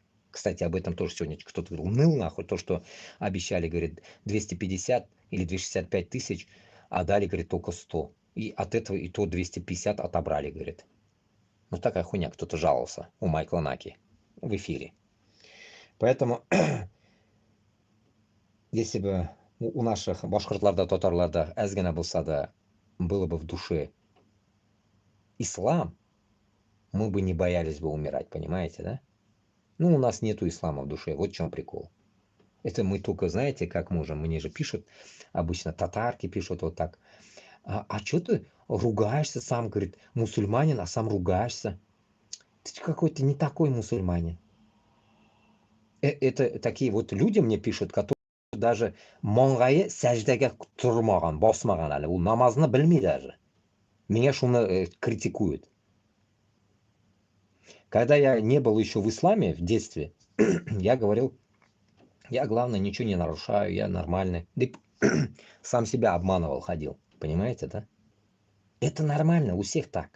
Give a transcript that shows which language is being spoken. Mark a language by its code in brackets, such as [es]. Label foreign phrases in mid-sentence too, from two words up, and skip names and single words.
[ru] Кстати, об этом тоже сегодня кто-то говорил, ныл нахуй, то, что обещали, говорит, 250 или 265 тысяч, а дали, говорит, только 100. И от этого и то 250 отобрали, говорит. Ну, такая хуйня, кто-то жаловался у Майкла Наки в эфире. Поэтому, если бы у наших [tt] башкортларда, татарларда, әзгәне булса да, [ru] было бы в душе ислам, мы бы не боялись бы умирать, понимаете, да? Ну, у нас нету ислама в душе, вот в чем прикол. Это мы только, знаете, как можем, мне же пишут, обычно татарки пишут вот так. А что ты ругаешься сам, говорит, мусульманин, а сам ругаешься? Ты какой-то не такой мусульманин. Это такие вот люди мне пишут, которые даже [kk] маңғайы сәждәгә тұрмаған, [tt] басмаған әле, ул намазны белми [ru] даже. Меня шуны критикуют. Когда я не был еще в исламе в детстве, я говорил, я, главное, ничего не нарушаю, я нормальный. Сам себя обманывал, ходил. Понимаете, да? Это нормально, у всех так.